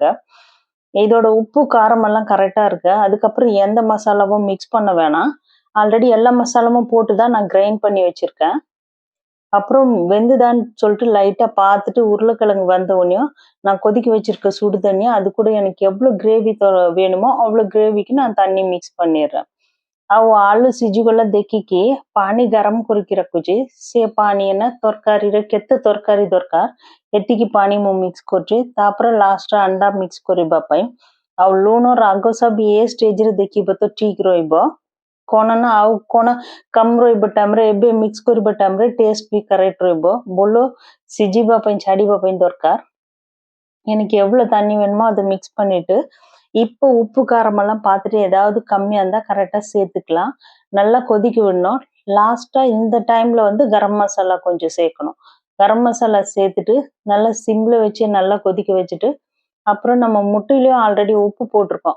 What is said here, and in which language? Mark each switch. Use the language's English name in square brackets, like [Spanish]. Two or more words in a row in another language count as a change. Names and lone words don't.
[Tamil] இதோட உப்பு, காரம் எல்லாம் கரெக்ட்டா இருக்கு. அதுக்கப்புறம் எந்த மசாலாவும் மிக்ஸ் பண்ண வேணாம். ஆல்ரெடி எல்லா மசாலாவும் போட்டு தான் நான் கிரைண்ட் பண்ணி வச்சிருக்கேன். அப்புறம் வெந்துதான்னு சொல்லிட்டு லைட்டா பார்த்துட்டு உருளைக்கிழங்கு வெந்த உடனேயும் நான் கொதிக்க வச்சிருக்க சுடு தண்ணி அது கூட எனக்கு எவ்வளோ கிரேவி வேணுமோ அவ்வளோ கிரேவிக்கு நான் தண்ணி மிக்ஸ் பண்ணிடுறேன். [Odia] ଆଉ ଆଳୁ ସିଝିଗଲା ଦେଖିକି ପାଣି ଗରମ କରିକି ରଖୁଛି। ସେ ପାଣି ନା ତରକାରୀରେ କେତେ ତରକାରୀ ଦରକାର ଏତିକି ପାଣି ମୁଁ ମିକ୍ସ କରୁଛି। ତାପରେ ଲାଷ୍ଟରେ ଅଣ୍ଡା ମିକ୍ସ କରିବା ପାଇଁ ଆଉ ଲୁଣ ରାଗ ସବୁ ଏ ଷ୍ଟେଜରେ ଦେଖିବ ତ ଠିକ ରହିବ। କଣ ନା ଆଉ କଣ କମ ରହିବ ଟାଇମରେ ଏବେ ମିକ୍ସ କରିବା ଟାଇମରେ ଟେଷ୍ଟ ବି କରେକ୍ଟ ରହିବ। ଭଲ ସିଝିବା ପାଇଁ ଛାଡ଼ିବା ପାଇଁ ଦରକାର। [Tamil] எனக்கு எவ்வளோ தண்ணி வேணுமோ அதை மிக்ஸ் பண்ணிட்டு இப்போ உப்பு காரமெல்லாம் பார்த்துட்டு ஏதாவது கம்மியாக இருந்தால் கரெக்டாக சேர்த்துக்கலாம். நல்லா கொதிக்க விடணும். லாஸ்ட்டாக இந்த டைமில் வந்து கரம் மசாலா கொஞ்சம் சேர்க்கணும். கரம் மசாலா சேர்த்துட்டு நல்லா சிம்மில் வச்சு நல்லா கொதிக்க வச்சுட்டு அப்புறம் நம்ம முட்டையிலையும் ஆல்ரெடி உப்பு போட்டிருக்கோம்.